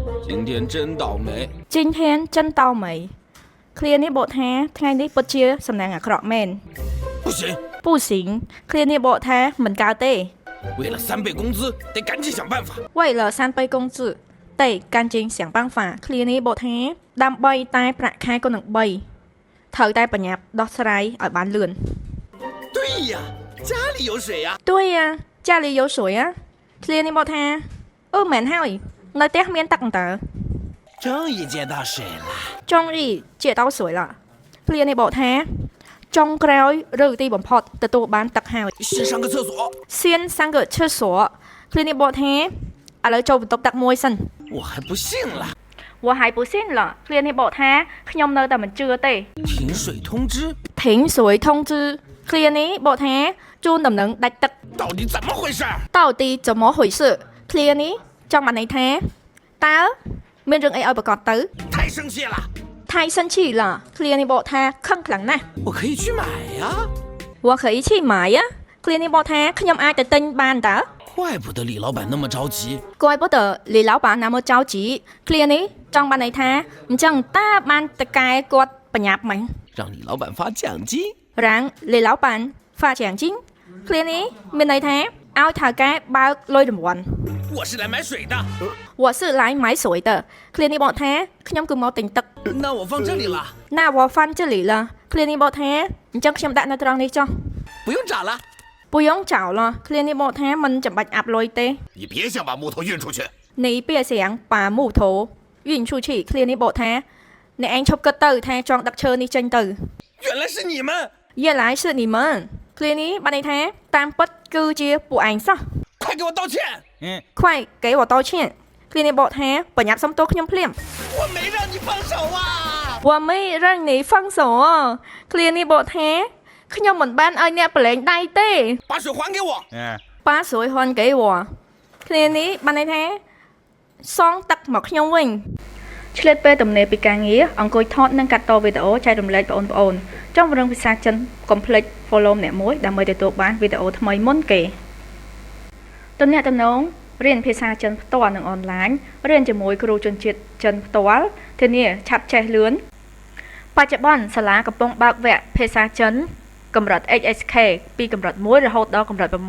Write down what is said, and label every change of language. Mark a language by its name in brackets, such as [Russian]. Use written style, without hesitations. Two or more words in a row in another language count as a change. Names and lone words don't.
[Chinese] 今天真倒霉今天真倒霉 [Khmer] ឃ្លានេះបកថាថ្ងៃនេះពិតជាសំណាងអាក្រក់មែន [Chinese] 不行不行 [Khmer] ឃ្លានេះបកថាមិនកើតទេ [Chinese] 为了3倍工资得赶紧想办法为了3倍工资得赶紧想办法 [Khmer] ឃ្លានេះបកថាដើម្បីតែប្រាក់ខែក៏នឹង3ត្រូវតែបញ្ញាប់ដោះស្រាយឲ្យបានលឿន [Chinese] 对呀家里有水呀对呀家里有水呀 [Khmer] ឃ្លានេះបកថាមែនហើយនៅផ្ទះមានទឹកតើ [Chinese] 终于接到水了终于接到水了 [Khmer] ឃ្លានេះបកថាចុងក្រោយឬទីបំផុតទទួលបានទឹកហើយ [Chinese] 先上个厕所先上个厕所 [Khmer] ឃ្លានេះបកថាឥឡូវចូលបន្ទប់ទឹកមួយសិន [Chinese] 我还不信了我还不信了 [Khmer] ឃ្លានេះបកថាខ្ញុំនៅតែមិនជឿទេ [Chinese] 停水通知停水通知 [Khmer] ឃ្លានេះបកថាជូនដំណឹងដាច់ទឹក [Chinese] 到底怎么回事到底怎么回事 [Khmer] ឃ្លានេះចង់បានន័យថាតើមានរឿងអីឲ្យប្រកាសទៅ [Chinese] 太生气了太生气了 [Khmer] ឃ្លានេះបកថាខឹងខ្លាំងណាស់ [Chinese] 我可以去买呀我可以去买呀 [Khmer] ឃ្លានេះបកថាខ្ញុំអាចទៅទិញបានតើ [Chinese] 怪不得李老板那么着急怪不得李老板那么着急 [Khmer] ឃ្លានេះចង់បានន័យថាអញ្ចឹងតើបានតកែគាត់បញ្ញាប់ហ្មង [Chinese] 让李老板发奖金让李老板发奖金 [Khmer] ឃ្លានេះមានន័យថាឲ្យថៅកែបើកលុយរង្វាន់ [Chinese] 我是来买水的我是来买水的 [Khmer] ឃ្លានេះបកថាខ្ញុំគឺមកទិញទឹក [Chinese] 那我放这里了那我放这里了 [Khmer] ឃ្លានេះបកថាអញ្ចឹងខ្ញុំដាក់នៅត្រង់នេះចុះ [Chinese] 不用找了不用找了 [Khmer] ឃ្លានេះបកថាមិនចាំបាច់អាប់លុយទេ [Chinese] 你别想把木头运出去你别想把木头运出去 [Khmer] ឃ្លានេះបកថាអ្នកឯងឈប់គិតទៅថាចង់ដឹកឈើនេះចេញទៅ [Chinese] 原来是你们原来是你们 [Khmer] ឃ្លានេះបានន័យថាតាមពិតគឺជាពួកឯងសោះ [Chinese] 快给我道歉快给我道歉 [Khmer] ឃ្លានេះបកថាបញ្ញាប់សុំទោសខ្ញុំភ្លាម [Chinese] 我没让你放手啊我没让你放手 [Khmer] ឃ្លានេះបកថាខ្ញុំមិនបានឲ្យអ្នកប្រឡែងដៃទេ [Chinese] 把水还给我把水还给我 [Khmer] ឃ្លានេះបានន័យថាសងទឹកមកខ្ញុំវិញឆ្លៀតពេលទំនេរពីការងារអង្គុយថ តនិងកាត់តវីដេអូចែករំលែកបងប្អូនចង់រឿងភាសាចិនកុំភ្លេច follow ម្នាក់មួយដើម្បីទទួលបានវីដេអូថ្មីមុនគេទំនាក់ទំនងរៀនភាសាចិនផ្ទាល់និងអនឡាញរៀនជាមួយគ្រូជនជាតិចិនផ្ទាល់ធានាឆាប់ចេះលឿនបច្ចុប្បន្នសាលាកំពុងបើកវគ្គភាសាចិនកម្រិត HSK ពីកម្រិត1រហូតដល់កម្រិត